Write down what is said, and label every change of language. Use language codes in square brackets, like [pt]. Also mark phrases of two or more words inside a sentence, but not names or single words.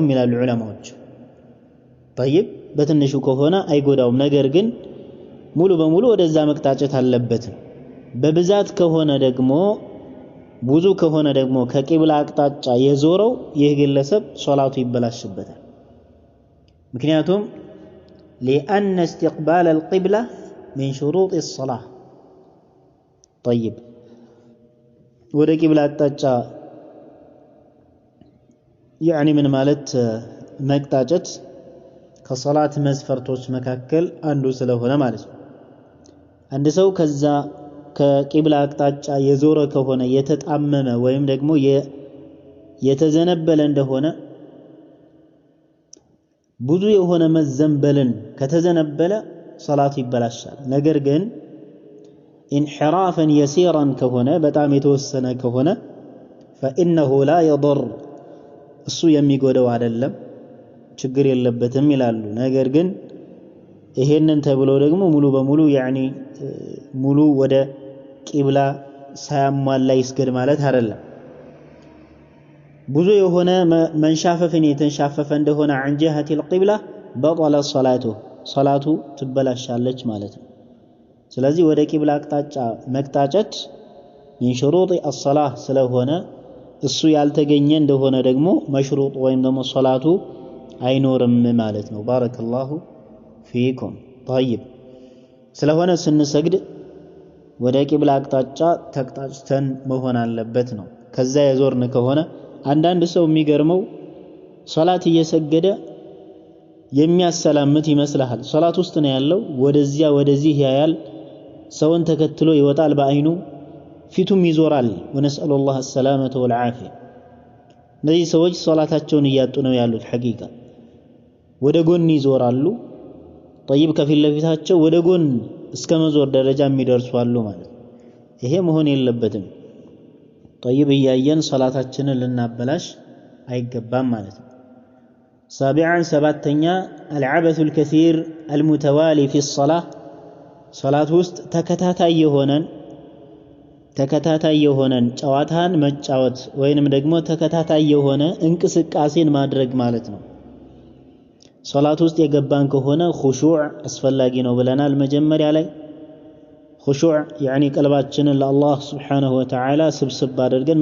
[am] ይላሉ ዑለማዎች። طيب በትንሹ ከሆነ አይጎዳውም። ነገር ግን ሙሉ በሙሉ ወደዛ መቅጣጨት አለበት። በብዛት ከሆነ ደግሞ ብዙ ከሆነ ደግሞ ከቂብላ አቅጣጫ የዞረው ይህ ግለሰብ ሶላቱ ይበላሽበታል። ምክንያቱም [ar] لأن استقبال القبلة من شروط الصلاة. [am] طيب ወደ ቂብላ አቅጣጫ يعني ምን ማለት መቅጣጨት ከሶላት መስፈርቶች መካከል አንዱ ስለሆነ ማለት ነው። አንድ ሰው ከዛ ከቂብላ አቅጣጫ የዞረ ከሆነ የተጣመመ ወይም ደግሞ የተዘነበለ እንደሆነ ብዙ የሆነ መዘንበልን ከተዘነበለ ሶላቱ ይበላሻል። ነገር ግን [ar] انحرافا يسيرا [am] ከሆነ በጣም የተወሰነ ከሆነ [ar] فإنه لا يضر [am] እሱ የሚጎዳው አይደለም ችግር የለበትም ይላሉ። ነገር ግን ይሄንን ተብሎ ደግሞ ሙሉ በሙሉ يعني ሙሉ ወደ ቂብላ ሳያሟላ ይስገድ ማለት አይደለም። ብዙ የሆነ መንሻፈፍን የተንሻፈፈ እንደሆነ [ar] عن جهة القبلة بطل صلاته [am] ሶላቱ ትበላሻለች ማለት ነው። ስለዚህ ወደ ቂብላ አቅጣጫ መቅጣጨት [ar] من شروط الصلاة [am] ስለሆነ እሱ ያልተገኘ እንደሆነ ደግሞ መሽሩጥ ወይም ደግሞ ሶላቱ አይኖርም ማለት ነው። [ar] بارك الله فيكم። [am] طيب ስለሆነ ስንሰግድ ወደ ቂብላ አቅጣጫ ተቅጣጭተን መሆን አለበት ነው። ከዛ የዞርን ከሆነ አንዳንድ ሰው የሚገርመው ሶላት እየሰገደ የሚያሰላምት ይመስልሃል። ሶላት ውስጥ ነው ያለው፣ ወደዚያ ወደዚህ ያያል፣ ሰውን ተከትሎ ይወጣል በአይኑ ፊቱም ይዞራል። [ar] ونسأل الله السلامة والعافية። [am] እነዚህ ሰዎች ሶላታቸውን እያጡ ነው ያሉት ሐቂቃ። ወደ ጎን ይዞራሉ። طيب ከፊት ለፊታቸው ወደ ጎን እስከ መዞር ደረጃ የሚደርሱ አሉ ማለት ነው። ይሄ መሆን የለበትም። طيب እያየን ሶላታችንን ልናበላሽ አይገባም ማለት ነው። سابعا ሰባተኛ [ar] العبث الكثير المتوالي في الصلاة [am] ሶላት ውስጥ ተከታታይ የሆነን ጨዋታን መጫወት ወይንም ደግሞ ተከታታይ የሆነ እንቅስቃሴን ማድረግ ማለት ነው። ሶላት ውስጥ የገባን ከሆነ ኹሹዕ አስፈላጊ ነው ብለናል መጀመሪያ ላይ። ኹሹዕ يعني ቀልባችንን ለአላህ [ar] سبحانه وتعالى [am] ስብስብ አድርገን